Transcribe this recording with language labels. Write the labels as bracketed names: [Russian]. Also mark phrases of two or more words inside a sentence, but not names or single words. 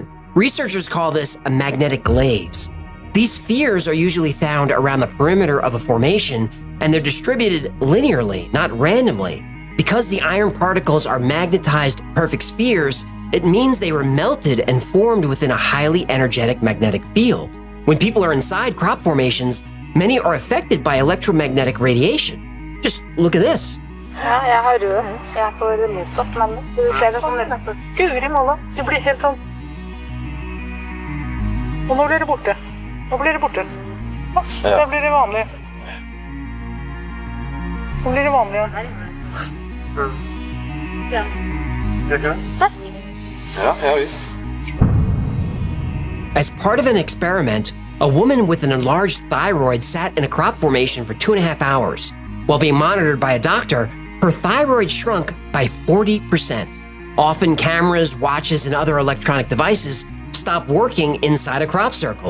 [English] Researchers call this a magnetic glaze. These spheres are usually found around the perimeter of a formation, and they're distributed linearly, not randomly. Because the iron particles are magnetized perfect spheres, it means they were melted and formed within a highly energetic magnetic field. When people are inside crop formations, many are affected by electromagnetic radiation. Just look at this. [Norwegian] Ja, jeg har rød. Jeg får motsatt, men du ser det sånn der. Guri malla, det blir helt sånn. Og nå blir det borte. Nå blir det borte. Da blir det vanlig. Nå blir det vanlig. Ja. Ja, visst. [English] As part of an experiment, a woman with an enlarged thyroid sat in a crop formation for 2.5 hours. While being monitored by a doctor, her thyroid shrunk by 40%. Often cameras, watches, and other electronic devices stop working inside a crop circle.